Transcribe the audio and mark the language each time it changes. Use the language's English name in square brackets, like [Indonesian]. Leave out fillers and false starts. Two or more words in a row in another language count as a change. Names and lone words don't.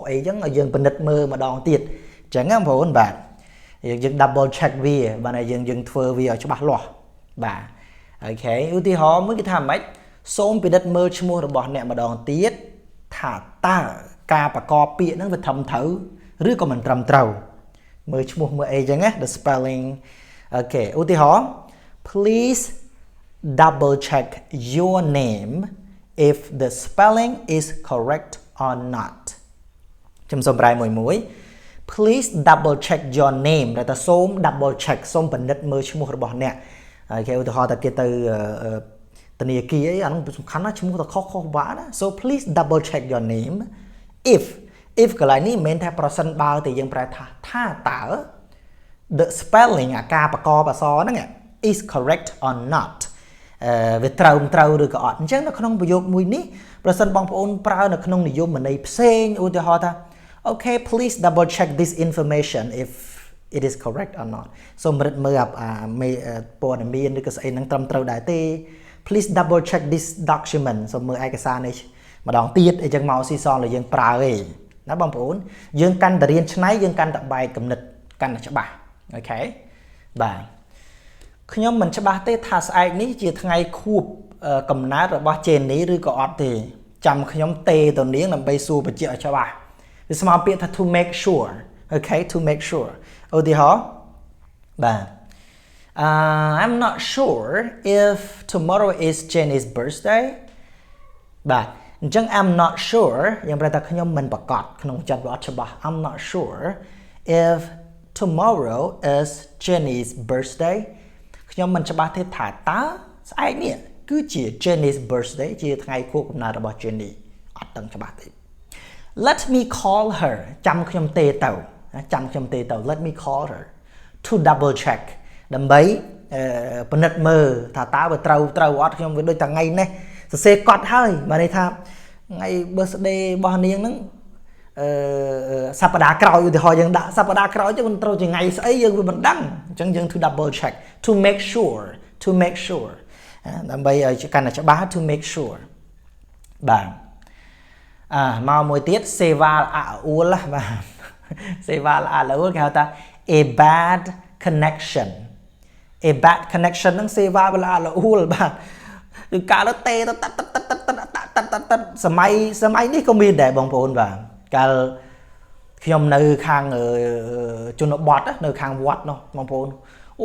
[Khmer] អីចឹងឲ្យយើងពិនិត្យមើលម្ដងទៀតចឹងណាបងប្អូនបាទយើង [English] double check [Khmer] វាបាទយើងធ្វើវាឲ្យច្បាស់លាស់បាទអូខេឧទាហ រណ៍មួយគេថាម៉េចសូមពិនិត្យមើលឈ្មោះរបស់អ្នកម្ដងទៀតថាតើការប្រកបពាក្យហ្នឹងវាត្រឹមត្រូវ ឬក៏មិនត្រឹមត្រូវមើលឈ្មោះមើលអីចឹងណា [English] the spelling [Khmer] អូខេឧទាហរណ៍ [English] please double check your name if the spelling is correct or not [Khmer] ខ្ញុំសូមប្រែមួយ [English] please double check your name [Khmer] តែសូម [English] double check [Khmer] សូមពិនិត្យមើលឈ្មោះរបស់អ្នកគេឧទាហរណ៍តែគេទៅធនាគារអីអានោះសំខាន់ណាឈ្មោះតែខុសបាក់ណា [English] so please double check your name [Khmer] if កន្លែងនេះមិនមែនថាប្រសិនបើតែយើងប្រែថាតើ [English] the spelling [Khmer] អាការប្រកបអក្សរហ្នឹង [English] is correct or not [Khmer] វាត្រូវឬក៏អត់អញ្ចឹងនៅក្នុងប្រយោគមួយនេះប្រសិនបងប្អូនប្រើ នៅក្នុងនិយមន័យផ្សេងឧទាហរណ៍ថា [English] okay please double check this information if it is correct or not [Khmer] សូមរឹតមើលព័ត៌មានឬក៏ស្អី ហ្នឹងត្រឹមត្រូវដែរទេ [English] please double check this document [Khmer] សូមមើលឯកសារនេះម្ដងទៀតអីចឹងមកស៊ីសងដែលយើងប្រើឯងណាបងប្អូនយើងកាន់តែរៀនឆ្នៃយើងកាន់តែបែកគំនិតកាន់តែច្បាស់អូខេបាទខ្ញុំមិនច្បាស់ទេថាស្អែកនេះជាថ្ងៃខួបកំណើតរបស់ Jenny ឬក៏អត់ទេចាំខ្ញុំទេទៅនាងដើម្បីសួរបញ្ជាក់ឲ្យច្បាស់វាស្មើពាក្យថា [English] to make sure okay to make sure [Khmer] ឧទាហរណ៍បាទ [English] I'm not sure if tomorrow is Jenny's birthday [Khmer] បាទអញ្ចឹង [English] I'm not sure [Khmer] យ៉ាងប្រែថាខ្ញុំមិនប្រកាសក្នុងចិត្តវាអត់ច្បាស់ [English] I'm not sure if tomorrow is Jenny's birthday [Khmer] ខ្ញុំមិនច្បាស់ទេថាតើស្អែកនេះគឺជា [English] Jenny's birthday [Khmer] ជាថ្ងៃខួបកំណើតរបស់ Jenny អត់ដឹងច្បាស់ទេ [English] Let me call her [Khmer] ចាំខ្ញុំទេទៅ [English] Let me call her to double check [Khmer] ដើម្បីពិនិត្យមើលថាតើវាត្រូវអត់ខ្ញុំវាដូចតែថ្ងៃនេះសរសេរកត់ហើយបានន័យថាថ្ងៃ birthday របស់នាងហ្នឹងសប្តាហ៍ក្រោយឧទាហរណ៍យើងដាក់សប្តាហ៍ក្រោយទៅមិនត្រូវជាថ្ងៃស្អីយើងវាមិនដឹងអញ្ចឹងយើង [English] to double check to make sure [Khmer] ដើម្បីឲ្យកាន់តែច្បាស់ [English] to make sure [Khmer] បាទមកមួយទៀត seva ul បាទ seva ul គេហៅថា [English] a bad connection [Khmer] ហ្នឹង seva ul បាទគឺកាលទៅទេទៅតា ត់សម័យនេះក៏មានដែរបងប្អូនបាទកាលខ្ញុំនៅខាងជនបទនៅខាងវត្តនោះបងប្អូនអូ